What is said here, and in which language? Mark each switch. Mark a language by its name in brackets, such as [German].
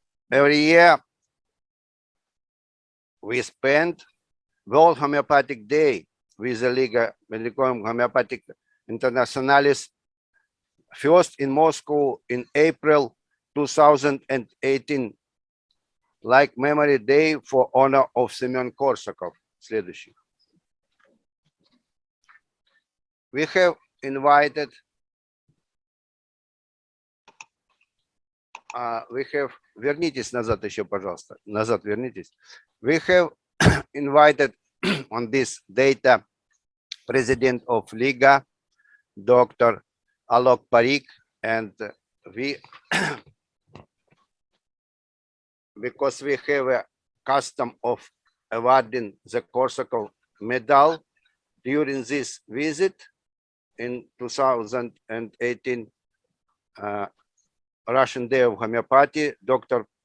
[English] Every year we spend World Homeopathic Day with the Liga Medicum Homeopathic Internationalis, first in Moscow in April 2018, like Memory Day for honor of Semyon Korsakov. [Russian] Следующий. [English] We have invited [Russian] вернитесь назад еще, пожалуйста. Назад вернитесь. [English] We have invited on this data President of Liga, Dr. Alok Parikh, and we, because we have a custom of awarding the Korsakov medal during this visit in 2018 Russian Day of Homeopathy, Dr.